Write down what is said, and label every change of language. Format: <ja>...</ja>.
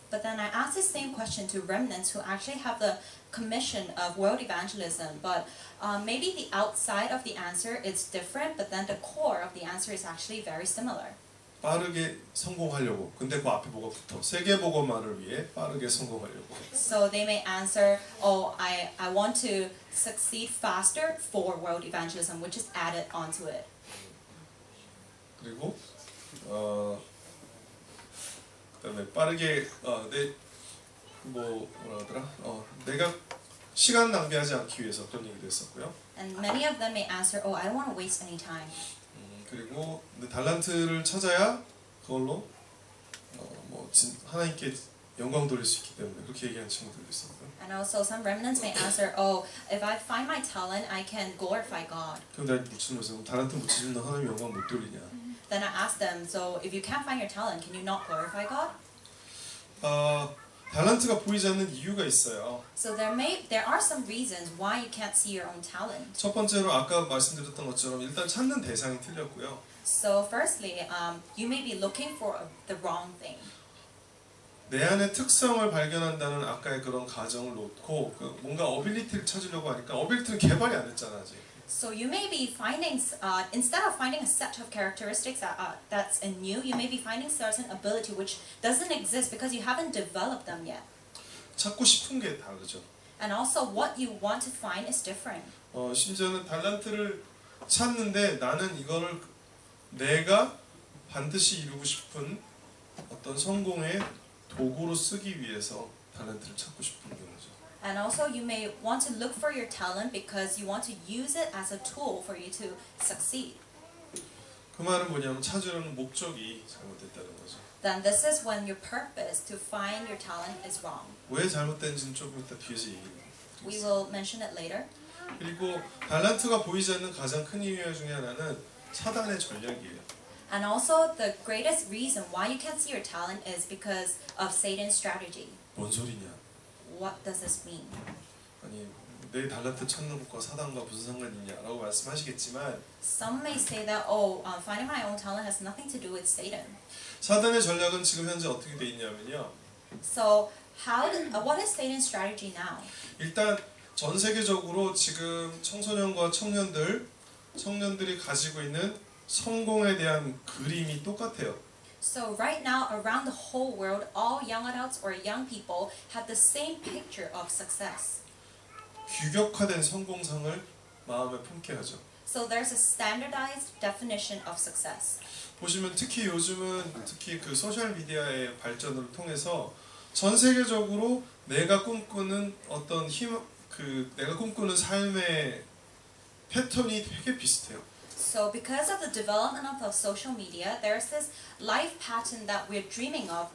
<en>But then I asked the same question to remnants who actually have the commission of world evangelism, but maybe the outside of the answer is different, but then the core of the answer is actually very similar.</en> <ko>빠르게 성공하려고. 근데 그 앞에 뭐가 붙어? 세계 복음화를 위해 빠르게 성공하려고.</ko> <en>So they may answer, "Oh, I want to succeed faster for world evangelism," which is added onto it.</en> <ko>그리고 그다음에 빠르게 뭐라 하더라? 내가 시간 낭비하지 않기 위해서 그런 얘기도 했었고요.</ko> <en>And many of them may answer, "Oh, I don't want to waste any time."</en> <ko>그리고 달란트를 찾아야 그걸로 하나님께 영광 돌릴 수 있기 때문에 그렇게 얘기하는 친구들도 있었고요.</ko> <en>And also some remnants may answer, "Oh, if I find my talent, I can glorify God."</en> <ko>그럼 내가 묻히면서 달란트 못 찾으면 하나님 영광 못 돌리냐?</ko> <en>Then I asked them, "So if you can't find your talent, can you not glorify God?"</en> <ko>달란트가 보이지 않는 이유가 있어요.</ko> <en>So there are some reasons why you can't see your own talent.</en> <ko>첫 번째로 아까 말씀드렸던 것처럼 일단 찾는 대상이 틀렸고요.</ko> <en>So firstly, you may be looking for the wrong thing.</en> <ko>내 안의 특성을 발견한다는 아까의 그런 가정을 놓고 뭔가 어빌리티를 찾으려고 하니까 어빌리티는 개발이 안 됐잖아 아직.</ko> <en>So you may be finding, instead of finding a set of characteristics that's in you, you may be finding certain ability which doesn't exist because you haven't developed them yet.</en> <ko>찾고 싶은 게 다르죠.</ko> <en>And also what you want to find is different.</en> <ko>심지어는 달란트를 찾는데 나는 이거를 내가 반드시 이루고 싶은 어떤 성공의 도구로 쓰기 위해서 달란트를 찾고 싶은 거죠.</ko> <en>And also you may want to look for your talent because you want to use it as a tool for you to succeed.</en> <ko>그 말은 뭐냐면 찾으려는 목적이 잘못됐다는 거죠.</ko> <en>then this is when your purpose to find your talent is wrong.</en> <ko>왜 잘못된지는 조금 이따 뒤에서</ko> <en>We</en> <ko>얘기하겠습니다.</ko> <en>will mention it later.</en> <ko>그리고 달란트가 보이지 않는 가장 큰 이유 중에 하나는 사단의 전략이에요.</ko> <en>And also the greatest reason why you can't see your talent is because of Satan's strategy.</en> <ko>뭔 소리냐?</ko> <en>What does this mean?</en> <ko>아니 내 달란트 찾는 것과 사단과 무슨 상관이 있냐라고 말씀하시겠지만</ko> <en>Some may say that, finding my own talent has nothing to do with Satan.</en> <ko>사단의 전략은 지금 현재 어떻게 돼 있냐면요.</ko> <en>So what is Satan's strategy now?</en> <ko>일단 전 세계적으로 지금 청소년과 청년들이 가지고 있는 성공에 대한 그림이 똑같아요.</ko> <en>So right now, around the whole world, all young adults or young people have the same picture of success.</en> <ko>규격화된 성공상을 마음에 품게 하죠.</ko> <en>So there's a standardized definition of success.</en> <ko>보시면 특히 요즘은 특히 그 소셜 미디어의 발전을 통해서 전 세계적으로 내가 꿈꾸는 어떤 내가 꿈꾸는 삶의 패턴이 되게 비슷해요.</ko> <en>So because of the development of the social media, there's this life pattern that we're dreaming of.</en>